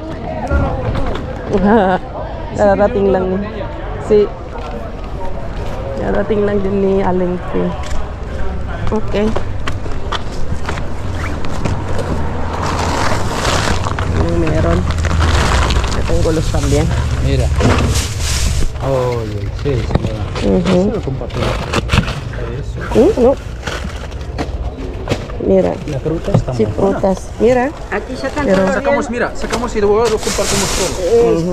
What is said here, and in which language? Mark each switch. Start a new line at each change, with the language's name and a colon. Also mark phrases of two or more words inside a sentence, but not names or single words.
Filipino: Darating lang darating lang din ni Aling P. Okay. Anong meron? Itong gulos también.
Spanish: Mira. Oh, sí, señora. Eso lo comparto. Eso. No. Mira. La fruta está Sí, muy buena. frutas. Mira. Aquí sacan Pero Sacamos y luego lo compartimos todo.